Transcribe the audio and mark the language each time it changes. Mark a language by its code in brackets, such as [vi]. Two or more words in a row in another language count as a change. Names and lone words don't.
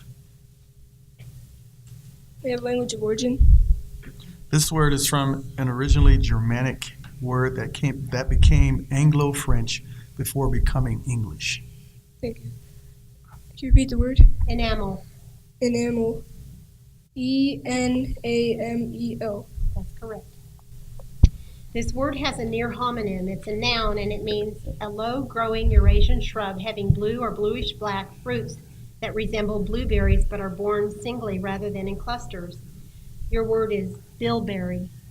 [en] May I have language of origin? This word is from an originally Germanic word that became Anglo-French before becoming English. Thank you. Can you repeat the word? Enamel. Enamel. E-N-A-M-E-L. That's correct. This word has a near homonym. It's a noun, and it means a low-growing Eurasian shrub having blue or bluish-black fruits that resemble blueberries but are borne singly rather than in clusters. Your word is bilberry.